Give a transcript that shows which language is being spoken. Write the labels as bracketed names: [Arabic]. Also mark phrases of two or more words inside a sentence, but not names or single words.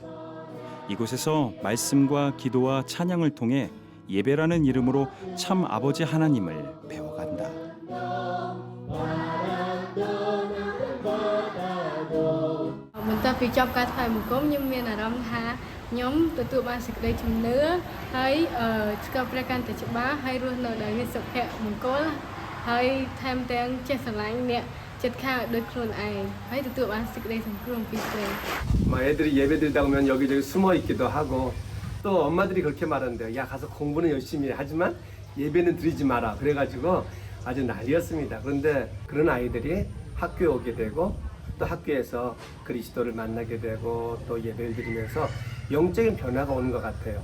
[Korean] 이곳에서 말씀과 기도와 찬양을 통해 예배라는 이름으로 참 아버지 하나님을 배워간다. [Khmer] បន្ទាប់ពីចប់ការថ្វាយបង្គំខ្ញុំមានអារម្មណ៍ថាខ្ញុំទទួលបានសេចក្តីជំនឿហើយស្គាល់ព្រះកាន់តែច្បាស់ហើយរស់នៅដោយមានសុភមង្គលហើយថែមទាំងចេះស្រឡាញ់អ្នកចិត្តខាងដោយខ្លួនឯងហើយទទួលបានសេចក្តីសង្គ្រោះពីព្រះ [Korean] 애들이 예배 드리다 보면 여기저기 숨어 있기도 하고 또 엄마들이 그렇게 말하는데요. 야 가서 공부는 열심히 해. 하지만 예배는 드리지 마라. 그래가지고 아주 난리였습니다. 그런데 그런 아이들이 학교에 오게 되고 또 학교에서 그리스도를 만나게 되고 또 예배를 드리면서 영적인 변화가 오는 것 같아요.